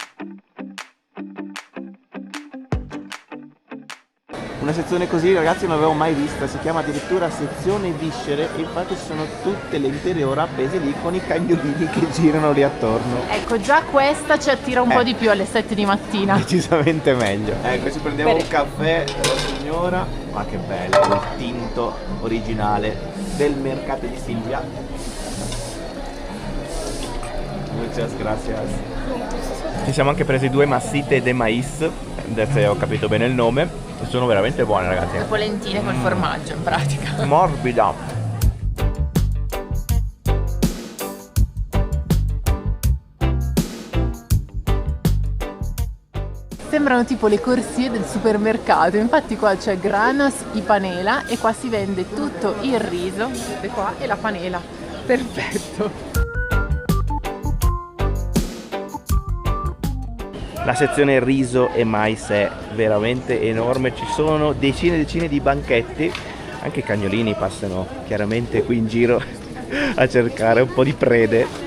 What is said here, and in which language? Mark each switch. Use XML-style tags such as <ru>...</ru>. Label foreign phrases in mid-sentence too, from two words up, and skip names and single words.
<it>Una sezione così ragazzi non l'avevo mai vista, si chiama addirittura sezione viscere e infatti ci sono tutte le intere ore appese lì con i cagnolini che girano lì attorno. Ecco, già questa ci attira un po' di più alle 7 di mattina. Decisamente meglio. Ecco, ci prendiamo un caffè della signora, ma che bello, il tinto originale del mercato di Silvia.</it> <es>Muchas gracias.</es> <it>Ci siamo anche presi 2</it> <es>massite de maíz,</es> <it>se ho capito bene il nome. Sono veramente buone ragazzi. Le polentine col formaggio in pratica. Morbida. Sembrano tipo le corsie del supermercato, infatti qua c'è</it> <es>granos y panela</es> <it>e qua si vende tutto il riso, vedete qua, e la panela. Perfetto. La sezione riso e mais è veramente enorme, ci sono decine e decine di banchetti, anche i cagnolini passano chiaramente qui in giro a cercare un po' di prede.</it>